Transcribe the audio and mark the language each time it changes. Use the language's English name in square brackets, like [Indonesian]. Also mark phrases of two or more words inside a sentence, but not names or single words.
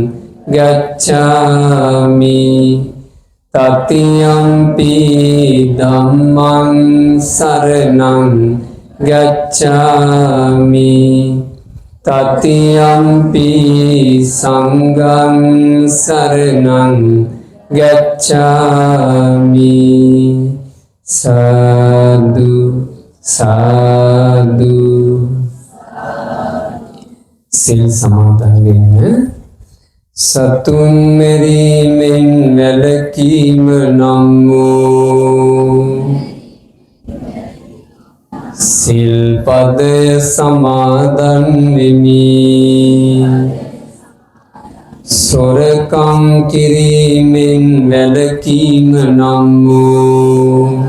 [Pali] ගච්ඡාමි තතියම්පි ධම්මං සරණං ගච්ඡාමි තතියම්පි සංඝං සරණං ගච්ඡාමි සාදු [Sinhala] සාදු සිල් සමාදන් වෙන්න සතුන් මෙරීමෙන් වැළකීම නම් වූ සිල්පදය සමාදන් වෙමි සොරකම් කිරීමෙන් වැළකීම නම් වූ